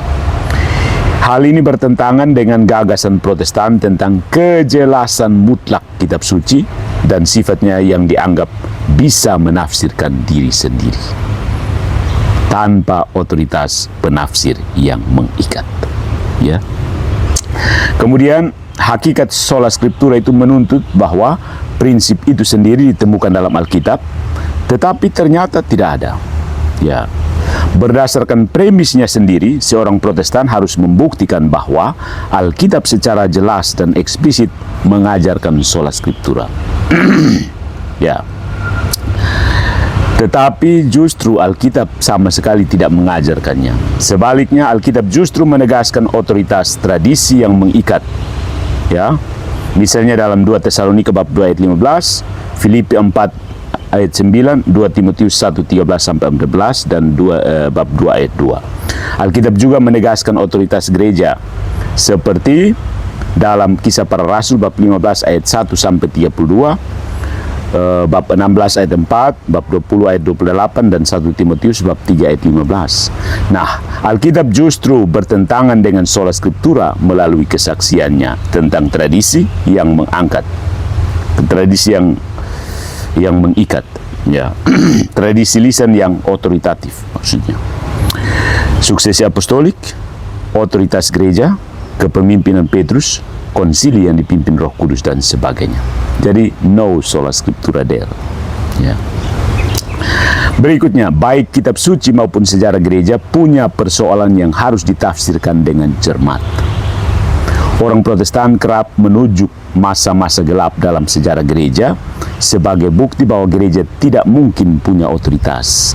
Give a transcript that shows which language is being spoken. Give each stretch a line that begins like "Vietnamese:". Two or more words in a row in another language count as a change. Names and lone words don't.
Indonesian: Hal ini bertentangan dengan gagasan Protestan tentang kejelasan mutlak kitab suci dan sifatnya yang dianggap bisa menafsirkan diri sendiri tanpa otoritas penafsir yang mengikat. Ya. Kemudian hakikat
Latin: sola scriptura
Indonesian: itu menuntut bahwa prinsip itu sendiri ditemukan dalam Alkitab, tetapi ternyata tidak ada. Ya. Berdasarkan premisnya sendiri, seorang Protestan harus membuktikan bahwa Alkitab secara jelas dan eksplisit mengajarkan
Latin: sola scriptura.
Indonesian: Ya. Tetapi justru Alkitab sama sekali tidak mengajarkannya. Sebaliknya, Alkitab justru menegaskan otoritas tradisi yang mengikat. Ya. Misalnya dalam 2 Tesalonika bab 2 ayat 15, Filipi 4 ayat 9, 2 Timotius 1 13 sampai 14 dan bab 2 ayat 2. Alkitab juga menegaskan otoritas gereja seperti dalam Kisah Para Rasul bab 15 ayat 1 sampai 32, bab 16 ayat 4, bab 20 ayat 28 dan 1 Timotius bab 3 ayat 15. Nah, Alkitab justru bertentangan dengan
Latin: sola scriptura
Indonesian: melalui kesaksiannya tentang tradisi yang mengangkat, tradisi yang mengikat, ya. Tradisi lisan yang otoritatif maksudnya. Suksesi apostolik, otoritas gereja, kepemimpinan Petrus, konsili yang dipimpin Roh Kudus dan sebagainya.
English: Jadi no
Latin: sola scriptura
English: there.
Indonesian: Ya. Berikutnya, baik kitab suci maupun sejarah gereja punya persoalan yang harus ditafsirkan dengan cermat. Orang Protestan kerap menunjuk masa-masa gelap dalam sejarah gereja sebagai bukti bahwa gereja tidak mungkin punya otoritas.